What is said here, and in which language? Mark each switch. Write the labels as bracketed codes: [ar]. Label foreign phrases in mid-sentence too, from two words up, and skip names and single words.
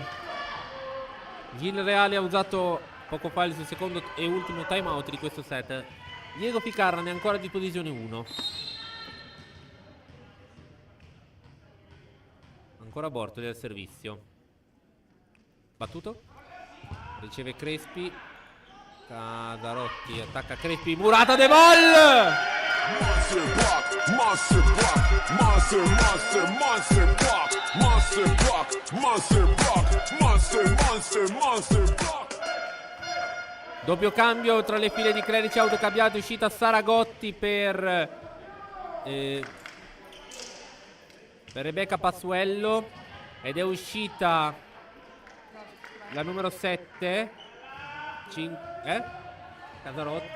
[it] Gil Reale ha usato poco fa il suo secondo e ultimo [en] time out [it] di questo set. Diego Ficarra ne ha ancora a disposizione uno. Ancora Bortoli al servizio. Battuto. Riceve Crespi. Casarotti attacca Crespi. Murata De Vol. [en] Monster block, monster block, monster, monster, monster block, monster block, monster block, monster, monster, monster block. [it] Doppio cambio tra le file di Clerici autocambiato, uscita Saragotti per Rebecca Passuello ed è uscita la numero 7 Casarotti.